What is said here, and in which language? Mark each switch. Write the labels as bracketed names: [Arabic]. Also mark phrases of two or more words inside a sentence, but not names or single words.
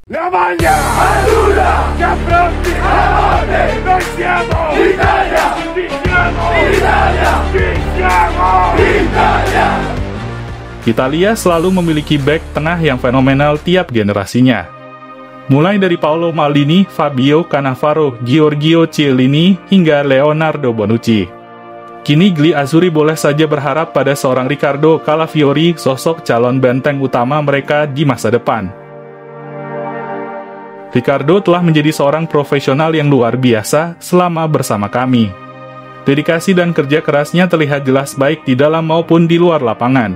[Italian] Spagna, Aduda, Caprotti, Amore, noi siamo Italia, ci siamo Italia, ci siamo Italia. [Indonesian] Italia selalu memiliki bek tengah yang fenomenal tiap generasinya. Mulai dari Paolo Maldini, Fabio Cannavaro, Giorgio Chiellini, hingga Leonardo Bonucci. Kini Gli Azzurri boleh saja berharap pada seorang Riccardo Calafiori, sosok calon benteng utama mereka di masa depan. Riccardo telah menjadi seorang profesional yang luar biasa selama bersama kami. Dedikasi dan kerja kerasnya terlihat jelas baik di dalam maupun di luar lapangan.